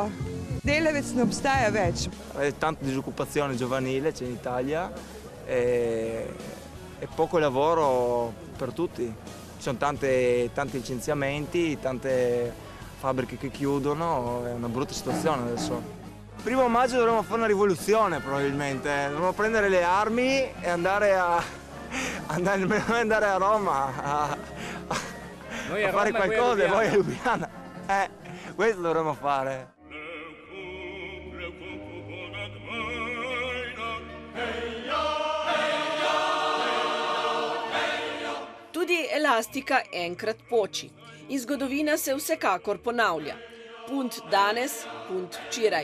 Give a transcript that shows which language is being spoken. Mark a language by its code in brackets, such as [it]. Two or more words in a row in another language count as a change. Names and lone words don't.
[sl] Delavec ne obstaja več. [it] Tanta disoccupazione giovanile c'è in Italia e poco lavoro per tutti. Ci sono tanti licenziamenti, tante fabbriche che chiudono, è una brutta situazione adesso. 1 maggio dovremmo fare una rivoluzione probabilmente, dovremmo prendere le armi e andare a Roma a fare qualcosa e poi a Ljubljana. Questo dovremmo fare. [sl] Tudi elastika enkrat poči in zgodovina se vsekakor ponavlja. Punt danes, punt včeraj.